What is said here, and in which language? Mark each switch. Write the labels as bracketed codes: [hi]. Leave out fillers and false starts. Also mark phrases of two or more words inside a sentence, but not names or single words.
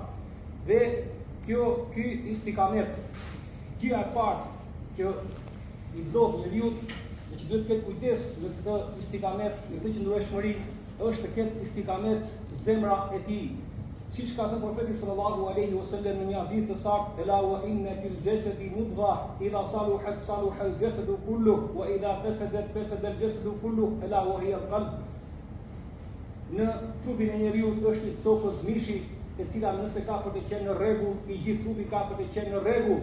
[sq] Dhe ky istikamet, gjëja e parë që i ndodh njeriu dhe që duhet të ketë kujdes në këtë istikamet, në këtë qëndrueshmëri, është të ketë istikamet zemra e tij. Siç ka thënë profeti [ar] صلى الله عليه وسلم [sq] në një hadith të saktë, [ar] "ألا وإن في الجسد مضغة إذا صلحت صلح الجسد كله وإذا فسدت فسد الجسد كله ألا وهي القلب." [sq] Në trupin e njeriu është një copës mishi, e cila nëse ka për të qenë në rregull, i gjithë trupi ka për të qenë në rregull.